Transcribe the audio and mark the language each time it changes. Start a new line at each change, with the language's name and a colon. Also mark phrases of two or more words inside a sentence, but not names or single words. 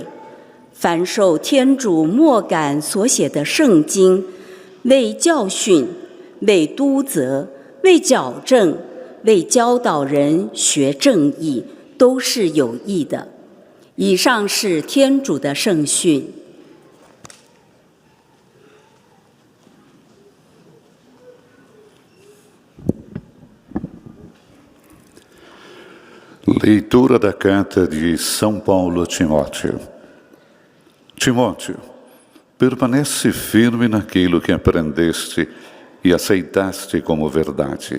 Chinese: 凡受天主默感所写的圣经，为教训、为督责、为矫正、为教导人学正义，都是有益的。以上是天主的圣训。
Portuguese: Leitura da carta de São Paulo a Timóteo. Timóteo, permanece firme naquilo que aprendeste e aceitaste como verdade.